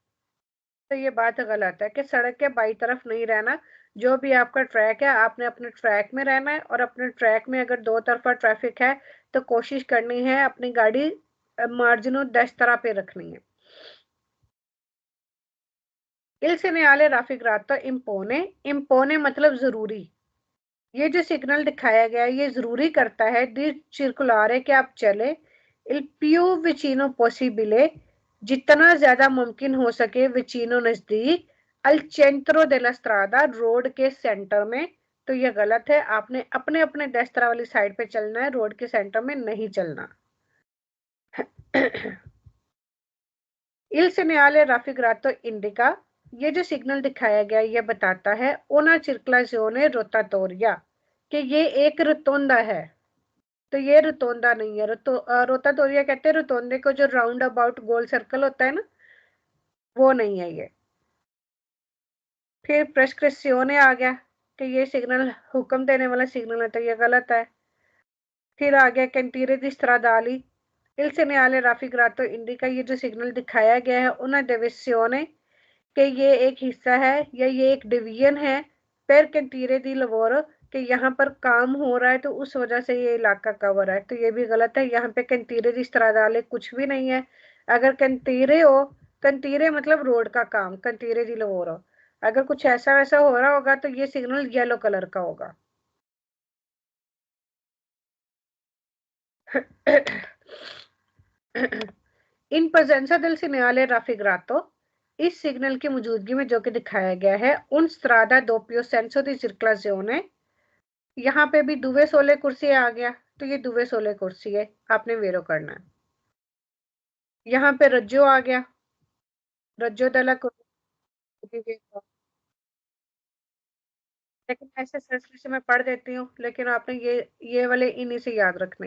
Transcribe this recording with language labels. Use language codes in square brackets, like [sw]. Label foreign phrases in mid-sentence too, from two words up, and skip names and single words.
[hi] तो ये बात गलत है कि सड़क के बाईं तरफ नहीं रहना। जो भी आपका ट्रैक है आपने अपने ट्रैक में रहना है, और अपने ट्रैक में अगर दो तरफा ट्रैफिक है तो कोशिश करनी है अपनी गाड़ी [it] margine destro [hi] पे रखनी है। [it] il segnale raffigurato impone, impone मतलब जरूरी। [hi] ये जो सिग्नल दिखाया गया ये जरूरी करता है [it] di circolare [hi] कि आप चले, [it] il più vicino possibile, [hi] जितना ज्यादा मुमकिन हो सके, [it] vicino नजदीक, al centro della strada, [hi] रोड के सेंटर में। तो ये गलत है, आपने अपने अपने डेस्त्रा वाली साइड पे चलना है, रोड के सेंटर में नहीं चलना। [it] il segnale raffigurato indica, [hi] ये जो सिग्नल दिखाया गया ये बताता है [it] una circolazione rotatoria, [hi] कि ये एक रोतोंडा है। तो ये रोतोंडा नहीं है, रोताटोरिया कहते हैं रोतोंडे को, जो राउंड अबाउट गोल सर्कल होता है ना, वो नहीं है ये। फिर प्रेस्क्रिप्शियोने आ गया कि ये सिग्नल हुक्म देने वाला सिग्नल है, तो ये गलत है। फिर आ गया [it] cantiere di stradali il segnale raffigurato indica, [hi] ये जो सिग्नल दिखाया गया है [it] una deviazione [hi] कि ये एक हिस्सा है या ये एक डिवीजन है [it] per cantiere di lavoro [hi] कि यहाँ पर काम हो रहा है, तो उस वजह से ये इलाका कवर है, तो ये भी गलत है। यहाँ पे [it] cantiere di stradale [hi] कुछ भी नहीं है। अगर कैंटीरे हो, कैंटीरे मतलब रोड का काम, [it] cantiere di lavoro, [hi] अगर कुछ ऐसा वैसा हो रहा होगा तो ये सिग्नल येलो कलर का होगा। [it] in presenza del segnale raffigurato, [hi] इस सिग्नल की मौजूदगी में जो कि दिखाया गया है [it] un strada doppio senso di circolazione, [hi] यहाँ पे भी [it] due sole corsie [hi] आ गया, तो ये [it] due sole corsie [hi] है, आपने वेरो करना है। यहाँ पे रज्जो आ गया, [it] raggio della curva, [hi] लेकिन ऐसे सर्च से मैं पढ़ देती हूँ, लेकिन आपने ये वाले इन्हीं से याद रखने।